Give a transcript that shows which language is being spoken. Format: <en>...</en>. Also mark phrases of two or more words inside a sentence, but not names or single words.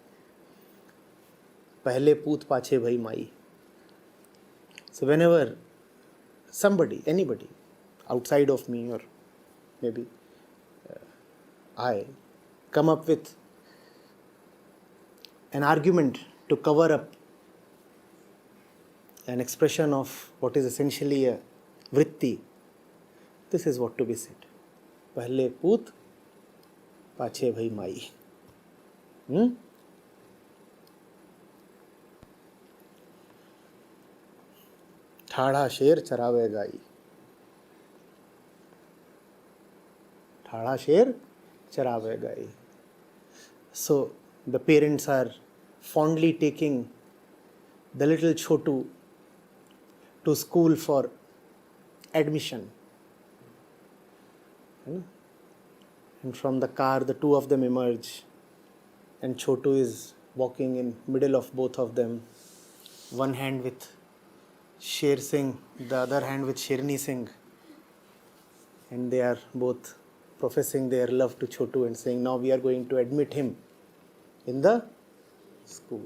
<hi>पहले पूत पाछे भाई माई.</hi> <en>So whenever somebody, anybody, outside of me or maybe I come up with an argument to cover up an expression of what is essentially a vritti, this is what to be said.</en> <hi>पहले पूत पाछे भाई माई. ठाड़ा शेर चरावे गाई. ठाड़ा शेर चरावे गाई.</hi> <en>So the parents are fondly taking the little Chotu to school for admission. And from the car, the two of them emerge, and Chotu is walking in middle of both of them, one hand with Sher Singh, the other hand with Sherni Singh, and they are both professing their love to Chotu and saying, now we are going to admit him in the school.</en>